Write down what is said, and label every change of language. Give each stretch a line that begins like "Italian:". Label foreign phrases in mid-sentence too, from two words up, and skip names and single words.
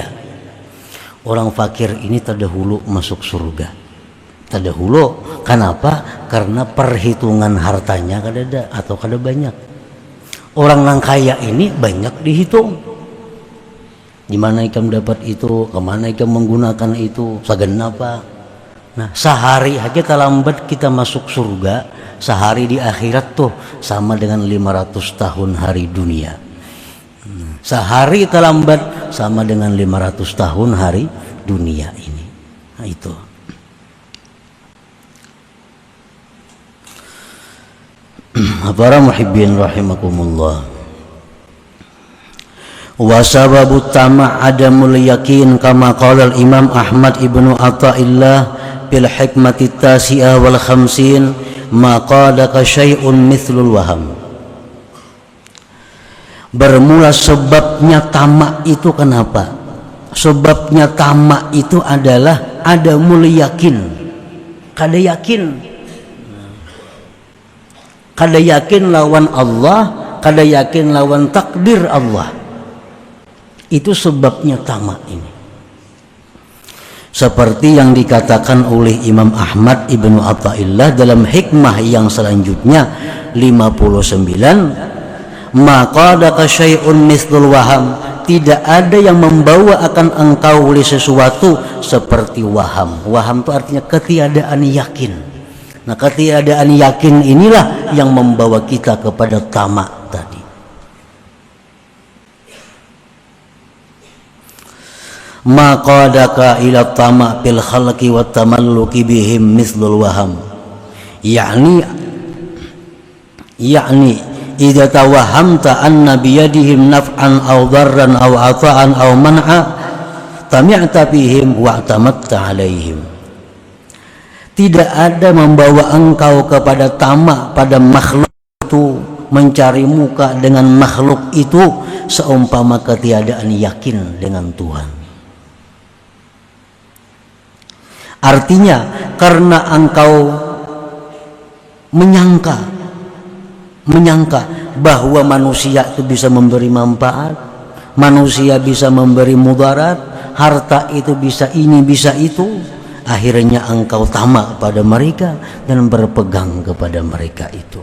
Banjar: Orang fakir ini terdahulu masuk surga. Terdahulu, kenapa? Karena perhitungan hartanya kada ada atau kada banyak. Orang nang kaya ini banyak dihitung. Di mana ikam dapat itu, kemana ikam menggunakan itu, segenapa. Nah, sehari aja terlambat kita masuk surga, sehari di akhirat tuh sama dengan 500 tahun hari dunia. Sehari terlambat sama dengan 500 tahun hari dunia ini. Nah, itu. Para
Arabic: محبين رحمكم الله. وسبب الطمع عدم اليقين كما قال الإمام أحمد ابن عطاء الله بالحكمة التاسعة والخمسين ما قادك شيء مثل الوهم.
Banjar: Bermula sebabnya tamak itu kenapa? Sebabnya tamak itu adalah
Arabic: عدم اليقين.
Banjar: Kada yakin lawan Allah, kada yakin lawan takdir Allah. Itu sebabnya tamak ini. Seperti yang dikatakan oleh Imam Ahmad ibnu Athaillah dalam hikmah yang selanjutnya 59, maka
Arabic: أداك شيء مثل الوهم,
Banjar: tidak ada yang membawa akan engkau oleh sesuatu seperti waham. Waham itu artinya ketiadaan yakin. Nah, ketiadaan yakin inilah yang membawa kita kepada tamak tadi.
Arabic: ما قادك إلى الطمع في الخلق والتملق بهم مثل الوهم يعني إذا توهمت أن بأيديهم نفعا أو ضرا أو عطاء أو منعا طمعت بهم وتمت عليهم.
Banjar: Tidak ada membawa engkau kepada tamak pada makhluk itu, mencari muka dengan makhluk itu seumpama ketiadaan yakin dengan Tuhan. Artinya karena engkau menyangka bahwa manusia itu bisa memberi manfaat, manusia bisa memberi mudarat, harta itu bisa ini bisa itu, akhirnya engkau tamak pada mereka dan berpegang kepada mereka itu.